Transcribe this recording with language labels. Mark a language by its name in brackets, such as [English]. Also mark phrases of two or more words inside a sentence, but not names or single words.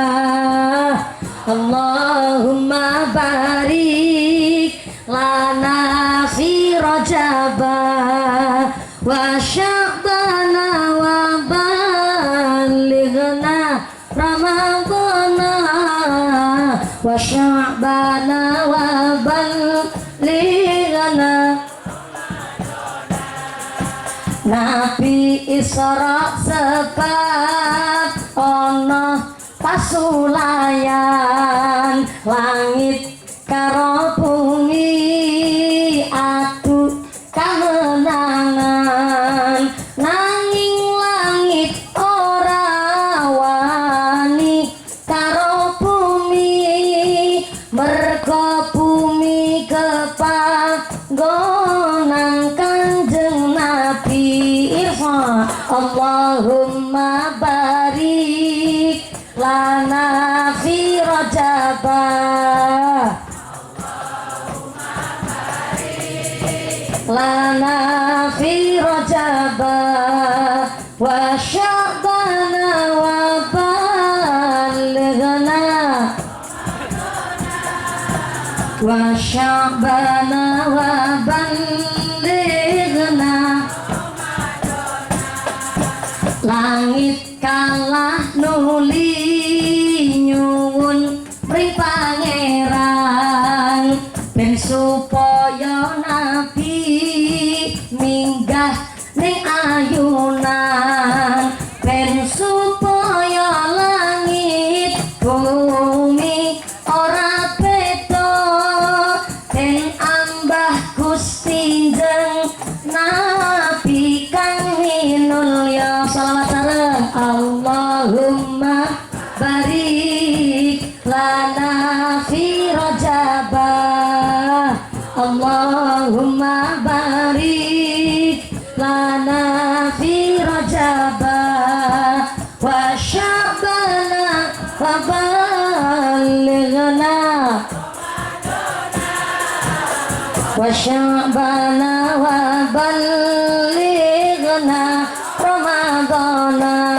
[Arabic] اللهم بارك لنا في رجب وشعبان وبلغنا رمضان وشعبان وبلغنا. [Javanese] Nabi Isra sebab ono pasulayan langit karo bumi adu kamenangan nanging langit ora wani karo bumi merga bumi kepanggonan Kanjeng Nabi. [Arabic] ارفع اللهم بارك لنا في رجب. لنا في رجب وشعبان وبلغنا وشعبان وبلغنا. [Javanese] Langit kalah nuli nyuwun ring pangeran ben supaya Nabi minggah ning ayunan, ben supaya langit bumi ora beda, ben ambah Gusti jeng Nabi kang minulya. Shalawat sareng [Arabic] اللهم بارك لنا في رجب. اللهم بارك لنا في رجب وشعبان وبلغنا وشعبان وبلغنا رمضان.